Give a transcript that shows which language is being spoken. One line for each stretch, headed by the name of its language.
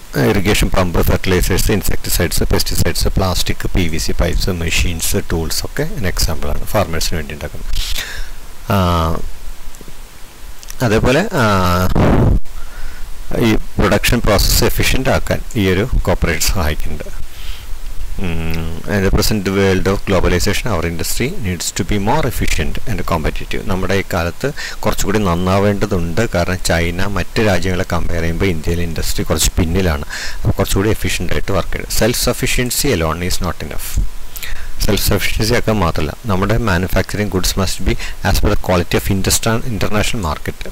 Malayalam: Irrigation pump, fertilisers, insecticides, pesticides, plastic, PVC pipes, machines, tools ഒക്കെ ഒരു എക്സാമ്പിളാണ് ഫാർമേഴ്സിന് വേണ്ടി ഉണ്ടാക്കുന്നത്. അതേപോലെ ഈ പ്രൊഡക്ഷൻ പ്രോസസ്സ് എഫിഷ്യൻ്റ് ആക്കാൻ ഈ ഒരു കോർപ്പറേറ്റ് സഹായിക്കുന്നുണ്ട്.
English: In the present world of globalization, our industry needs to be more efficient and competitive.
Malayalam: നമ്മുടെ ഈ കാലത്ത് കുറച്ചുകൂടി നന്നാവേണ്ടതുണ്ട്. കാരണം ചൈന മറ്റ് രാജ്യങ്ങളെ കമ്പയർ ചെയ്യുമ്പോൾ ഇന്ത്യയിലെ ഇൻഡസ്ട്രി കുറച്ച് പിന്നിലാണ്. അപ്പോൾ കുറച്ചുകൂടി എഫിഷ്യൻ്റ് ആയിട്ട് വർക്ക് ചെയ്യണം.
English: Self sufficiency alone is not enough. Self sufficiency
Malayalam: ഒക്കെ മാത്രമല്ല, നമ്മുടെ
English: Manufacturing goods must be as per the quality of international market.